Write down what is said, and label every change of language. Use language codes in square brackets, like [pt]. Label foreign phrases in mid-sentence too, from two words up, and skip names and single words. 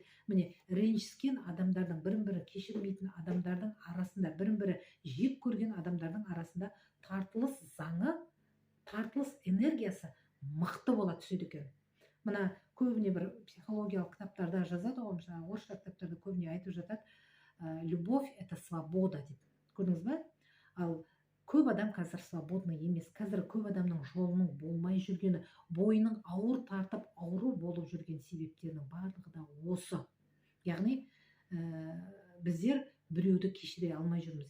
[kk] Міне, ренжіскен адамдардың, бірін-бірі кешірмейтін адамдардың арасында, бірін-бірі жек көрген адамдардың арасында тартылыс заңы, тартылыс энергиясы мықты бола түседі екен. Мына көбіне бір психологиялық кітаптарда жазады ғой, мысалы орысша кітаптарда көбіне айтып жатады, [ru] любовь – это свобода деп. [kk] Көрдіңіз ба? Ал көп адам қазір свободный емес. Қазір көп адамның жолының болмай жүргені, бойының ауыр тартып, ауру болып жүрген себептерінің барлығы да осы. Яғни біздер біреуді кешіре алмай жүрміз.